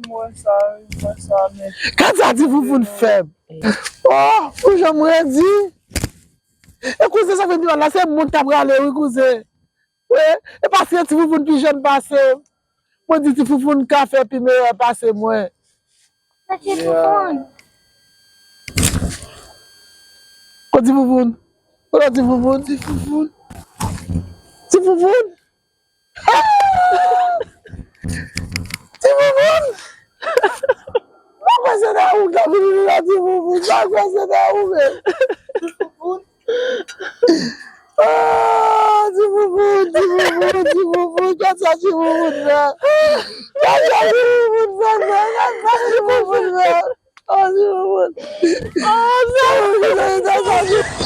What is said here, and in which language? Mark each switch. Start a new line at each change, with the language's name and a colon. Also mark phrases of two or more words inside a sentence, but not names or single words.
Haitian Creole: Mwen sa, mwen sa, men. Ka sa ti foun fè? Oh, ou jan mwen di? E kouze sa fè di la, se moun t ap rale, wi kouze. Wè, e paske ti foufoun pi jèn pase. Mwen di ti foufoun ka fè pi meyè pase mwen. Sa ti Yeah. foufoun. Ko ti foufoun? Ko la ti foufoun? Ti foufoun? Ti foufoun? Ti foufoun? Mwen kwa se nan ou, Gabriel, la ti foufoun? Mwen kwa se nan ou, men? Ti foufoun? Ah, ti moumou, ti moumou, ti moumou, kè sa ti moumou sa? Kè sa ti moumou sa, sa? Kè sa ti moumou sa? Oh, ti moumou. Oh, ti moumou sa, sa ti